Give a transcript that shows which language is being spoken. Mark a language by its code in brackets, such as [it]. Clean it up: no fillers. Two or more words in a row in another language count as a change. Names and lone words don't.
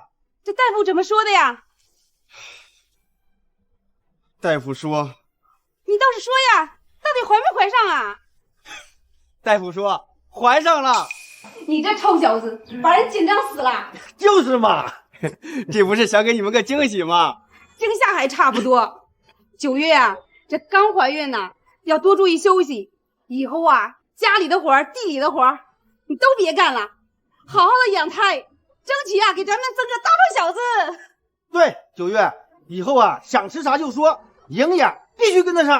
[zh] 這大夫怎麼說的呀？大夫說，你倒是說呀，到底懷沒懷上啊？大夫說懷上了。你這臭小子，把人緊張死了。就是嘛，這不是想給你們個驚喜嗎？驚嚇還差不多。9月啊，這剛懷孕呢，要多注意休息。以後啊，家裡的活兒、地裡的活兒，你都別幹了，好好的養胎，爭取啊給咱們生個大胖小子。對，9月以後啊，想吃啥就說，營養必須跟得上。